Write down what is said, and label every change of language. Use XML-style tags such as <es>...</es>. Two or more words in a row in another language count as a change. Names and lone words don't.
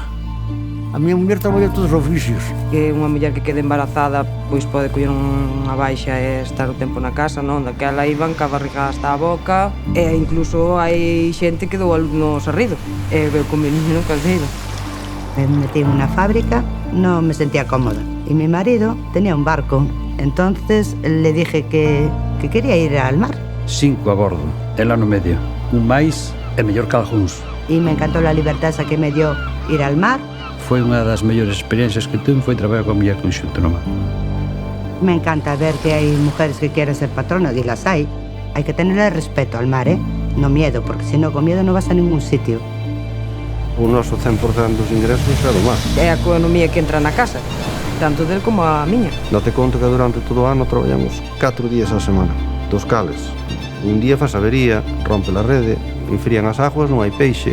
<gl>A miña muller traballa todos os oficios. Que unha muller que quede embarazada pois pode coller unha baixa e estar o tempo na casa, non? Daquela iban ca barriga hasta a boca e incluso hai xente que dou a luz no Sarrido e veu con</gl> <es>mi niño</es> <gl>no caldeiro.</gl> <es>Me metí en unha fábrica, non me sentía cómoda e mi marido tenía un barco. Entonces le dije que quería ir al mar.</es> <gl>5 a bordo, ela no medio. Un máis e mellor que algúns.</gl> <es>Y me encantó la libertad esa que me dio ir al mar.</es> <gl>Foi unha das mellores experiencias que tuve, foi traballar con a muller conxunto no mar.</gl> <es>Me encanta ver que hay mujeres que quieren ser patronas y las hay. Hay que tenerle respeto al mar, ¿eh? No miedo, porque si no, con miedo no vas a ningún sitio.</es> <gl>O noso 100% dos ingresos é do mar. É a economía que entra na casa, tanto del como a miña. Date conta que durante todo o ano traballamos 4 días a semana, dos cales. Un día faz avería, rompe a rede, enfrían as aguas, non hai peixe.</gl>